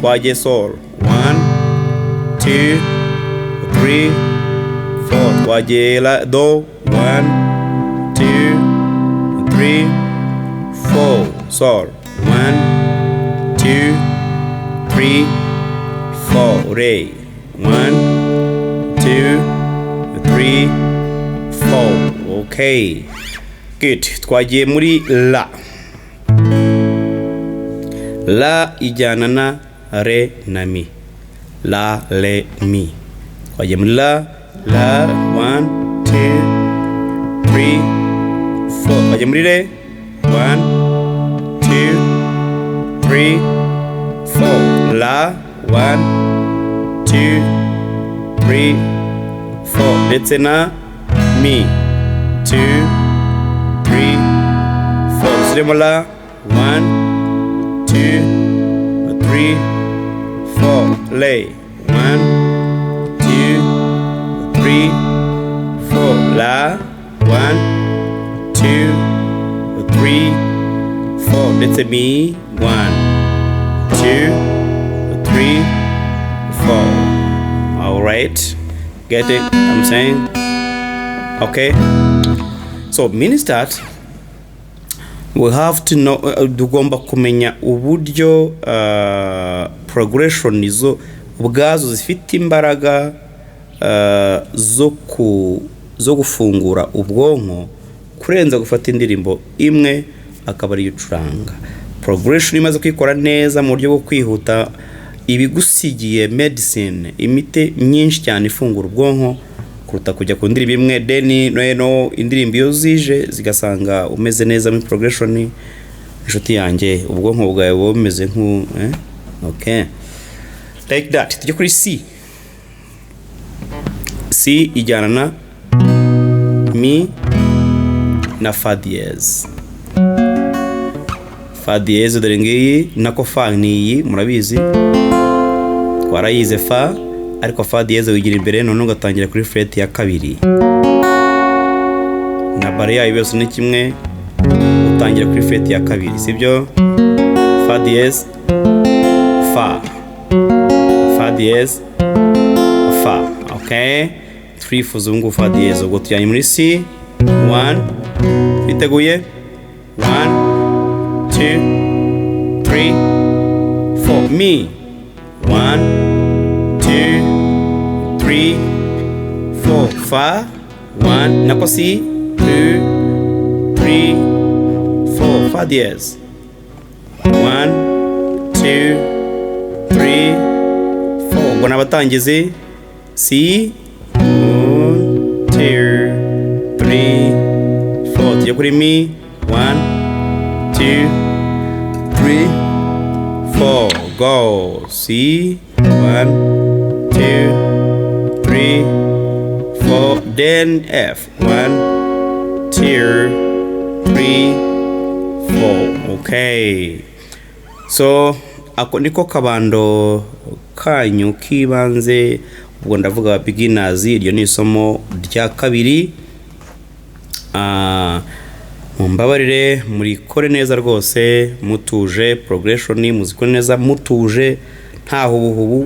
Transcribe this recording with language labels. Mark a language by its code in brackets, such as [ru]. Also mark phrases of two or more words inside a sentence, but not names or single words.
[rw] Twagiye sol 1 2 3 4, twagiye la do 1 2 3 4, sol 1 2 3 4, re 1 2 3 4. [en] Okay, good. [rw] Twagiye muri la. La ijyana na re na mi. La, re, mi. Twagiye muri la 1 2 3 4. Twagiye muri re 1 2 3 4. La 1 2 3 4, ndetse na mi 2 3 4. Siremo la 1 2 3 4. Le 1 2 3 4. La 1 2 3 4, ndetse mi 1 2 3 4. [en] All right, get it? I'm saying, okay. So means that we have to know, [rw] tugomba kumenya uburyo progression izo ubwazo zifite imbaraga zo gufungura ubwonko kurenza gufata indirimbo imwe akaba ari ucuranga. Progression imaze kwikora neza mu buryo bwo kwihuta ibigusigiye medicine, imite myinshi cyane ifungura ubwonko kuruta kujya ku ndirimbo imwe deni no indirimbo iyo zije zigasanga umeze neza muri progression. Inshuti yanjye ubwonko bwawe bumeze nku [en] okay, like that. [rw] Tujye kuri C. C ijyana na mi na [fr] fa dièse. Fa dièse [rw] dore ngiyi nako fa niyi murabizi twarayize fa, ariko [fr] fa dièse [rw] wigira imbere none ugatangira kuri fret ya kabiri. Na bare yayo byose ni kimwe, utangira kuri fret ya kabiri, sibyo? [fr] Fa dièse [rw] fa, [fr] fa dièse [rw] fa. Okay, turifuza ubu ngubu [fr] fa dièse. [rw] Ubwo tujyanye muri C 1. Twiteguye 1 2 3 4. Mi 1 2 3 4. Fa 1 nako C 2 3 4. [fr] Fa dièse [rw] 1 2 3 4. ubwo nabatangize C 1 2 3 4 tujye kuri mi 1 2 3 4 go C 1 2 3 4 [en] then F 1 2 3 4 okay. [rw] So ako niko kabando kanyu kibanze, ubwo ndavuga beginners. Iryo ni isomo rya kabiri. Mumbabarire murikore neza rwose mutuje, progression muzikore neza mutuje, nta hubuhubu.